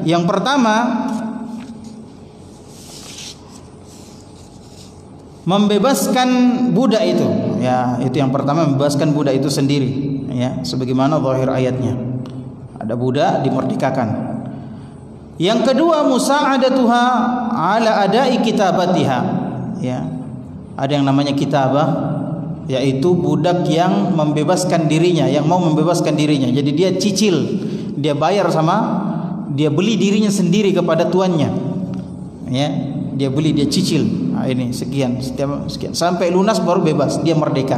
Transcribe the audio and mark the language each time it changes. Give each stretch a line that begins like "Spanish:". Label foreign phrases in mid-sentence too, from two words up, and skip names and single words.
Indonesian: Yang pertama, membebaskan budak itu, ya, itu yang pertama, membebaskan budak itu sendiri, ya, sebagaimana zahir ayatnya. Ada budak dimerdekakan. Yang kedua,
Arabic: مساعدتها على أداء كتابتها, ya.
Indonesian: Ada yang namanya kitabah, yaitu budak yang membebaskan dirinya, yang mau membebaskan dirinya. Jadi dia cicil, dia bayar dia beli dirinya sendiri kepada tuannya, ya. Dia beli, dia cicil. Nah, ini sekian sampai lunas baru bebas, dia merdeka.